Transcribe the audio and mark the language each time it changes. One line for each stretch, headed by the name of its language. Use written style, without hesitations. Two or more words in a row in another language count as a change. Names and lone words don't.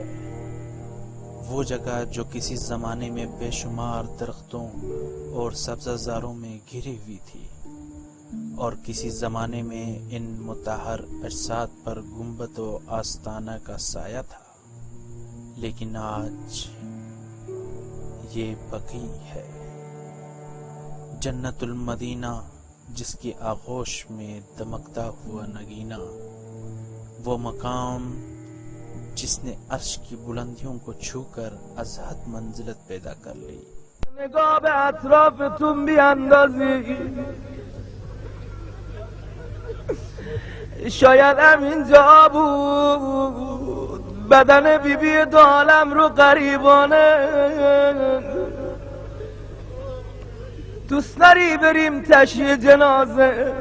Urdu: وہ جگہ جو کسی زمانے میں بے شمار درختوں اور سبزہ زاروں میں گھری ہوئی تھی، اور کسی زمانے میں ان مطہر اجساد پر گنبد و آستانہ کا سایہ تھا، لیکن آج یہ بقیع ہے۔ جنت المدینہ، جس کی آغوش میں دمکتا ہوا نگینہ، وہ مقام جس نے عرش کی بلندیوں کو چھو کر ازحد منزلت پیدا کر لی۔
Persian: نگاه به اطرافتون بیاندازی، شاید همینجا بود بدن بیبی دو عالم رو غریبانه. دوست داری بریم تشییع جنازه؟